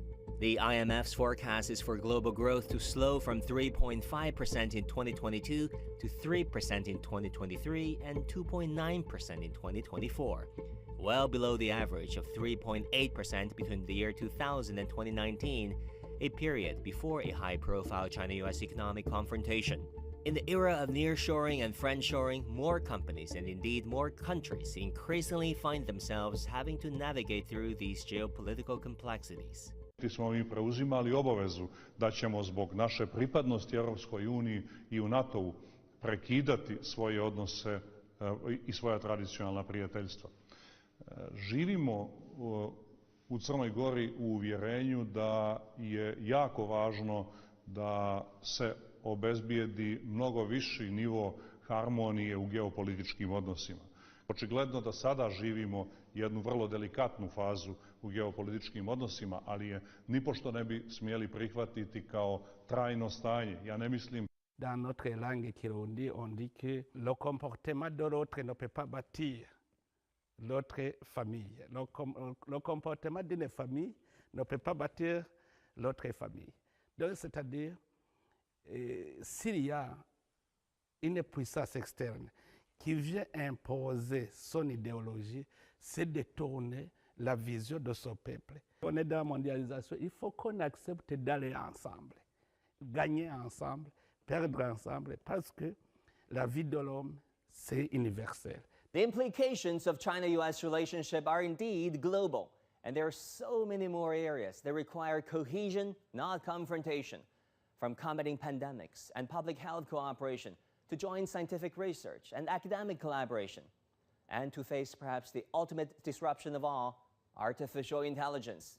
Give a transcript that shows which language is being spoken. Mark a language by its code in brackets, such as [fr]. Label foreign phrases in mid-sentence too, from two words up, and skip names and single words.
[en] The IMF's forecast is for global growth to slow from 3.5% in 2022 to 3% in 2023 and 2.9% in 2024, well below the average of 3.8% between the year 2000 and 2019, a period before a high-profile China-U.S. economic confrontation. In the era of nearshoring and friendshoring, more companies and indeed more countries increasingly find themselves having to navigate through these geopolitical complexities. [sr] Smo mi preuzimali obavezu da ćemo zbog naše pripadnosti Europskoj uniji i u NATO-u prekidati svoje odnose i svoja tradicionalna prijateljstva. Živimo u Crnoj Gori u uvjerenju da je jako važno da se obezbijedi mnogo viši nivo harmonije u geopolitičkim odnosima. Očigledno da sada živimo jednu vrlo delikatnu fazu u geopolitičkim odnosima, ali je nipošto ne bi smjeli prihvatiti kao trajno stanje. Ja ne mislim. [fr] Dans notre langue kirundi, on dit que le comportement de l'autre ne peut pas bâtir l'autre famille. Le comportement d'une famille ne peut pas bâtir l'autre famille. Donc, c'est-à-dire, s'il y a une puissance externe qui vient imposer son idéologie, c'est détourner la vision de son peuple. On est dans la mondialisation, il faut qu'on accepte d'aller ensemble, gagner ensemble, perdre ensemble, parce que la vie de l'homme, c'est universel. [en] The implications of China-U.S. relationship are indeed global, and there are so many more areas that require cohesion, not confrontation, from combating pandemics and public health cooperation to joint scientific research and academic collaboration, and to face perhaps the ultimate disruption of all, artificial intelligence.